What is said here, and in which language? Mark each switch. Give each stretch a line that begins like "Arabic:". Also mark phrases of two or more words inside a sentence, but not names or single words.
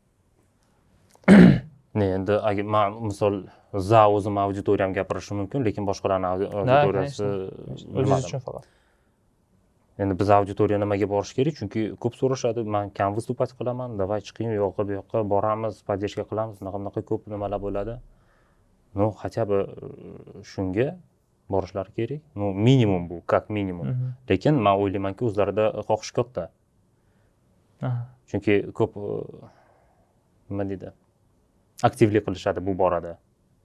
Uzbek: Endi agar men misol za o'zim auditoriyam gapirishim mumkin, lekin boshqalarning auditoriyasi O'zingiz uchun faqat. Endi biz auditoriya nimaga borish kerak? Chunki ko'p so'rashadi, men kam выступать qilaman, davay chiqing, u yoqqa bu yoqqa boramiz, поддержка qilamiz, bunaqa ko'p nimalar bo'ladi.
Russian: Ну, хотя бы
Uzbek: shunga borishlari kerak.
Russian: Ну, minimum bu, как minimum.
Uzbek: Lekin men o'ylaymanki, o'zlarida xohish katta. Chunki ko'p nima deydi? Aktivlik qilishadi bu borada.